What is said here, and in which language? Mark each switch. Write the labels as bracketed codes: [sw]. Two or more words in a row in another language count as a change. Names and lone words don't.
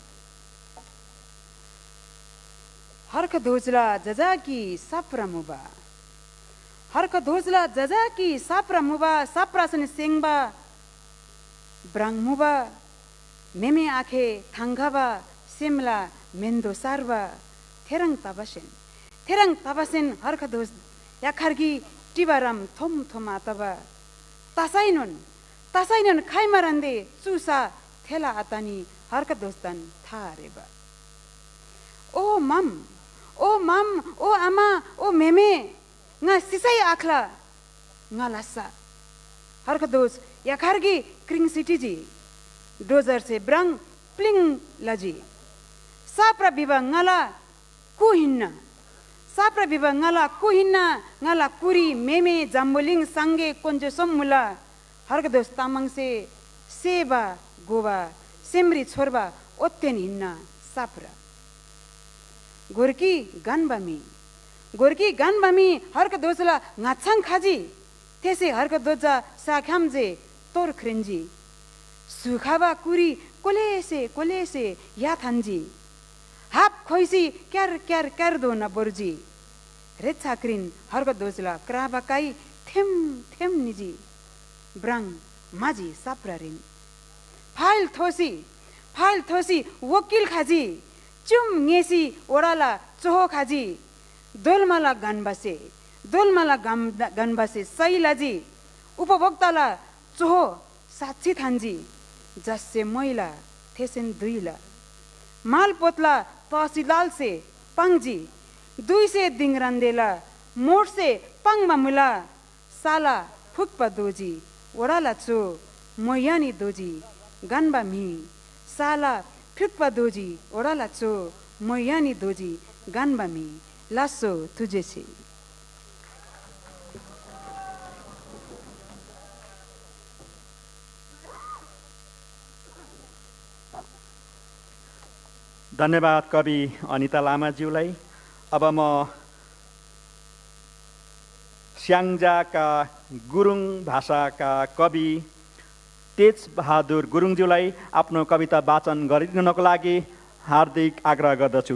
[taj] हर्क धोजला जजाकी साप्रा मुबा हर्क धोजला जजाकी साप्रा मुबा साप्रासन सेंगबा ब्राङ मुबा मेमे आखे थांगाबा सिमला मेन्दो सारबा थेरङ ताबासेन हर्क धोज याखर्गी टिबाराम थोम थोम आतबा तासाइनन खाइमारन्दे चुसा थेला आतानी हर्क दोस्तन थारेबा ओ मम ओ आमा ओ मेमे nga sisai आखला nga लस्सा हर्क दोस याखर्गी क्रिङ सिटी जी डोजर से ब्रङ प्लिङ लजी साप्रा बिबा ngala कुहिन्न साप्रा बिबा ngala कुहिन्न ngala कुरी मेमे जाम्बुलिङ संगे कोन्जो सम्मुला हर्क दोस तामाङ से सेबा गोबा सेमरी छोरबा ओत्तेन हिन्न साप्रा गोर्की गानबामी हर्क दोसला ngaछाङ खाजी त्यसै हर्क दोजा साख्यामजे तोर ख्रेन्जी सुखाबा कुरी कोलेसे या थान्जी हाप खोइसी क्यार दो न बोर्जी रे छाक्रिन हर्क दोजला क्राबाकाई थेम निजी ब्राङ माजी साप्रारिन फाइल थोसी वकिल खाजी चुम ngeसी ओराला चोहो खाजी दोलमाला गानबासे सैलाजी उपभोक्ताला चोहो साक्षी थान्जी जससे मैला थेसेन दुइला माल पोतला तहसीलाल से पंगजी 200 दिङरान्देला मोड से पंगमा मुला साला फुकपा दोजी ओराला चो मोयानी दोजी गानबा मी साला फुकपा दोजी ओराला चो मोयानी दोजी गानबा मी लासो तुझेसी [ne] धन्यवाद कवि अनिता लामाज्यूलाई। अब म स्याङ्जाका गुरुङ भाषाका कवि तेज बहादुर गुरुङज्यूलाई आफ्नो कविता वाचन गरिदिनको लागि हार्दिक आग्रह गर्दछु।